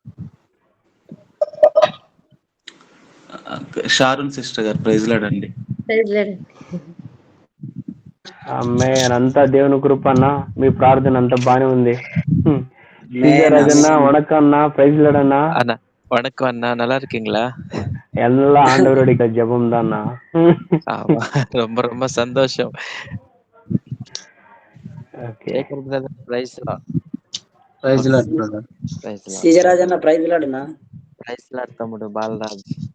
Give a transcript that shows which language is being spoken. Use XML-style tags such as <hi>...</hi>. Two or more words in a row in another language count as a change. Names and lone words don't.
<te>షారున్ సిస్టర్ గారు</te> <en>praise Lord</en> <te>అండి. ఆమేన్. అంతా దేవుని కృప అన్న. మీ ప్రార్థన అంతా బానే ఉంది. రాజన్న వణకం అన్న,</te> <en>praise Lord</en> <te>అన్న.</te> <ta>அண்ணா வணக்கம் அண்ணா, நல்லா இருக்கீங்களா? எல்லாம் ஆண்டவருடைய ஜெபம் தான். ஆமா, ரொம்ப ரொம்ப சந்தோஷம்.</ta> <te>ఓకే.</te> <en>శేఖర్ brother praise Lord. praise Lord brother. praise Lord.</en> <te>సీజరాజన్ అన్న</te> <en>praise Lord</en> <te>అన్న.</te> <en>praise Lord</en> <te>తమ్ముడు బాలరాజ్.</te>